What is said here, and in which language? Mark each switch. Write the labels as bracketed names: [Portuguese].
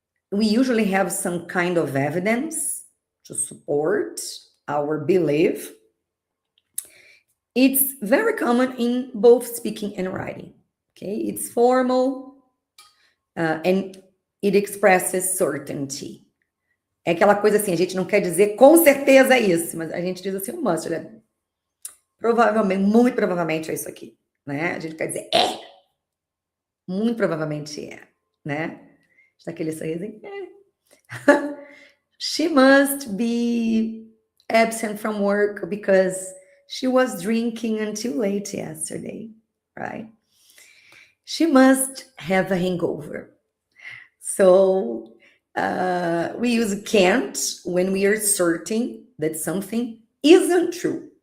[English] We usually have some kind of evidence to support our belief. It's very common in both speaking and writing. Okay, it's formal and it expresses certainty. [Portuguese] É aquela coisa assim, a gente não quer dizer com certeza é isso, mas a gente diz assim, um must, né? Provavelmente, muito provavelmente é isso aqui, né? A gente quer dizer é. Muito provavelmente é, né? Está aquele sorrisinho. É. [English] She must be absent from work because she was drinking until late yesterday, right? She must have a hangover. So we use can't when we are certain that something isn't true.